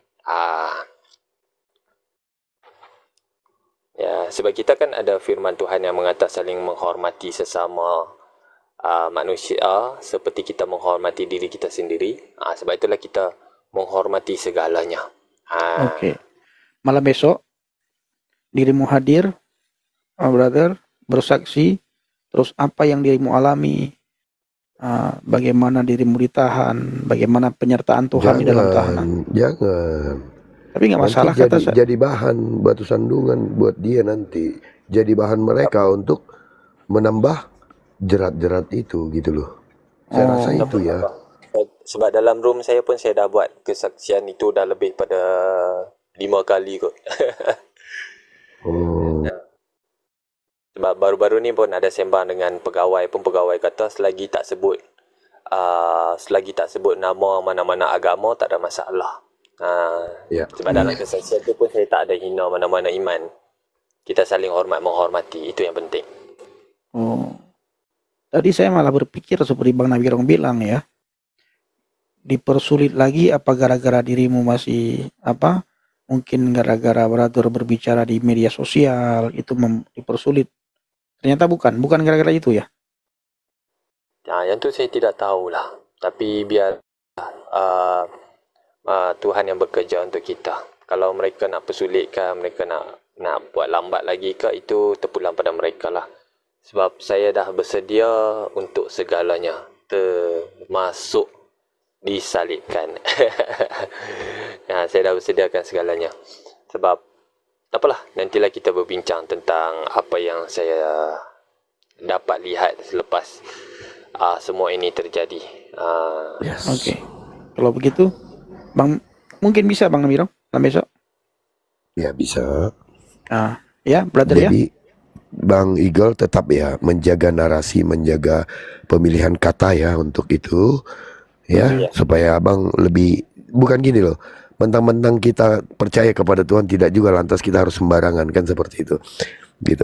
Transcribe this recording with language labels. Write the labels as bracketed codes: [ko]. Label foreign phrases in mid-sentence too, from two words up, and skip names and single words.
[ms] Ya, sebab kita kan ada firman Tuhan yang mengatakan saling menghormati sesama manusia seperti kita menghormati diri kita sendiri. Sebab itulah kita menghormati segalanya. [id] Okey. Malam besok dirimu hadir, brother, bersaksi. Terus apa yang dirimu alami, bagaimana dirimu ditahan, bagaimana penyertaan Tuhan di dalam tahanan. Jangan. Tapi nggak masalah, jadi bahan batu sandungan buat dia nanti. Jadi bahan mereka untuk menambah jerat-jerat itu gitu loh. [ms] Saya rasa itu ya. Sebab dalam room saya pun saya dah buat kesaksian itu dah lebih pada 5 kali kot. Sebab baru-baru ni pun ada sembang dengan pegawai pun, pegawai kata selagi tak sebut nama mana-mana agama tak ada masalah. Sebab dalam kesaksian tu pun saya tak ada hina mana-mana iman. Kita saling menghormati, itu yang penting. [id] Tadi saya malah berpikir seperti Bang Nabirong bilang ya, dipersulit lagi apa gara-gara dirimu masih mungkin gara-gara brother berbicara di media sosial itu dipersulit. Ternyata bukan gara-gara itu ya. [ms] Yang tu saya tidak tahulah. Tapi biar Tuhan yang bekerja untuk kita. Kalau mereka nak persulitkan, mereka nak buat lambat lagi ke, itu terpulang pada mereka lah. Sebab saya dah bersedia untuk segalanya, termasuk disalibkan. Saya dah bersediakan segalanya. Sebab apalah, nantilah kita berbincang tentang apa yang saya dapat lihat selepas semua ini terjadi. [id] Okey. Kalau begitu, Bang, mungkin bisa Bang Nabirong besok? Ya, bisa. Ya, brother. Jadi, Bang Eagle tetap ya menjaga narasi, menjaga pemilihan kata ya untuk itu. Supaya abang lebih, bukan gini loh, mentang-mentang kita percaya kepada Tuhan tidak juga lantas kita harus sembarangan, kan seperti itu gitu.